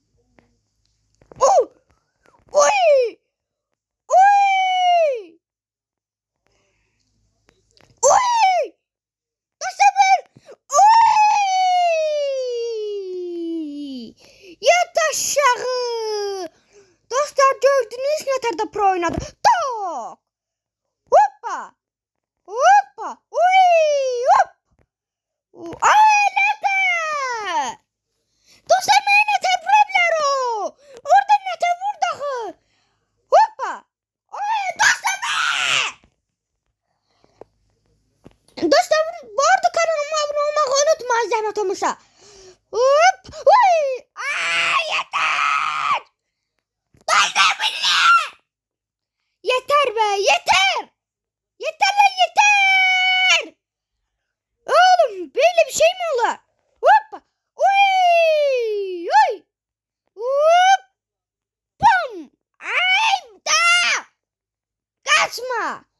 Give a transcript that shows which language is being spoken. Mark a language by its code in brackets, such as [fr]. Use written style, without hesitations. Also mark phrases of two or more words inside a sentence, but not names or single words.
[tr] Dostlar ben. Yat aşağı. Dostlar gördünüz ne kadar pro oynadı. Tak. Hoppa. [az] Dostlar mənə nətər vura bilər o? Orada nətər vurdu axı? Hoppa. Dostlar bu arada kanalıma abunə olmağı unutmayın zəhmət olmasa. [tr] Yeter. Dostlar bu nə? Yeter be, yeter. Yeter lan yeter. Oğlum böyle bir şey mi olur? Hoppa. Pum. Ayda. Kaçma.